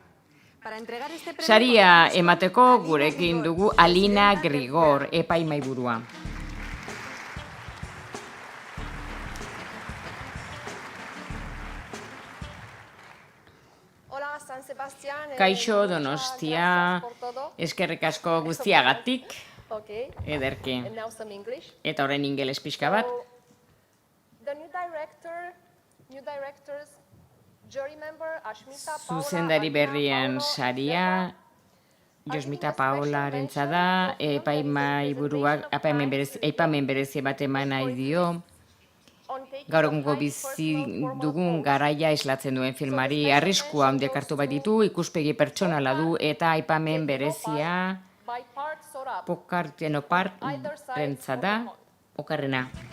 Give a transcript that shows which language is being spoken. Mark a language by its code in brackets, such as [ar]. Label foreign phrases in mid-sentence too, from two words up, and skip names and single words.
[eu] Saria emateko gurekin dugu Alina Grigor, epaimaiburua. Hola, San Sebastián. Kaixo Donostia, eskerrik asko guztiagatik. Okay. Ederki. [en] And now some English. [eu] Eta orain ingeles pixka bat. [en] The new directors, jury member Ashmita Paola. [eu] Zuzendari berrien saria, Josmita Paolarentza da, aipamen berezi bat eman nahi dio. Gaur egungo bizi dugun garaia islatzen duen filmari arriskua handiak hartu baititu, ikuspegi pertsonala du eta aipamen berezia pokartenopart-rentza da, okarrena.